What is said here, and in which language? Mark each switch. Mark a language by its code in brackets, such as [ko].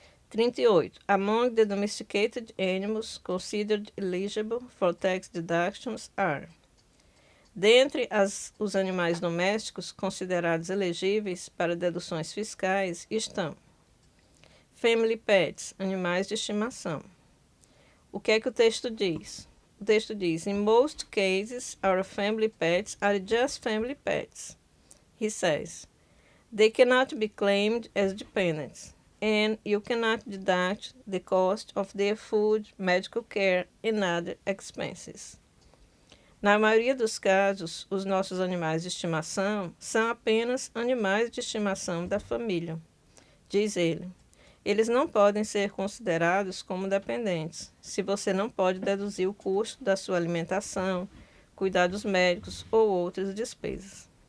[pt] 38. [en] Among the domesticated animals considered eligible for tax deductions are: [pt] dentre os animais domésticos considerados elegíveis para deduções fiscais estão [en] family pets, [pt] animais de estimação. O que é que o texto diz? O texto diz: [en] in most cases, our family pets are just family pets. He says, they cannot be claimed as dependents, and you cannot deduct the cost of their food, medical care, and other expenses. [pt] Na maioria dos casos, os nossos animais de estimação são apenas animais de estimação da família, diz ele. Eles não podem ser considerados como dependentes, se você não pode deduzir o custo da sua alimentação, cuidados médicos ou outras despesas.